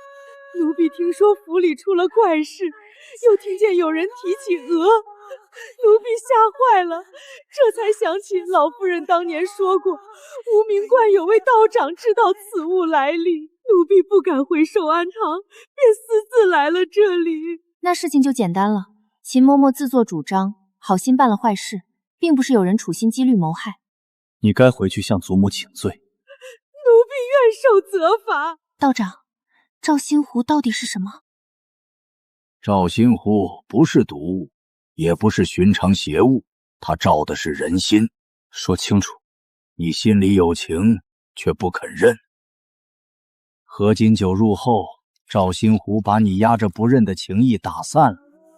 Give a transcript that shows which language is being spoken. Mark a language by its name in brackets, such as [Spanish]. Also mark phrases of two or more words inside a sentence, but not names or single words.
[Chinese] 奴婢聽說府裡出了怪事，又聽見有人提起娥，奴婢嚇壞了，這才想起老夫人當年說過，無名觀有位道長知道此物來歷，奴婢不敢回守安堂，便私自來了這裡。那事情就簡單了，秦嬷嬷自作主張，好心辦了壞事，並不是有人處心積慮謀害。你該回去向祖母請罪。奴婢願受責罰。道長，照心壺到底是什麼？照心壺不是毒物，也不是尋常邪物，它照的是人心。說清楚。你心裡有情，卻不肯認。合卺酒入後，照心壺把你壓着不認的情意打散了。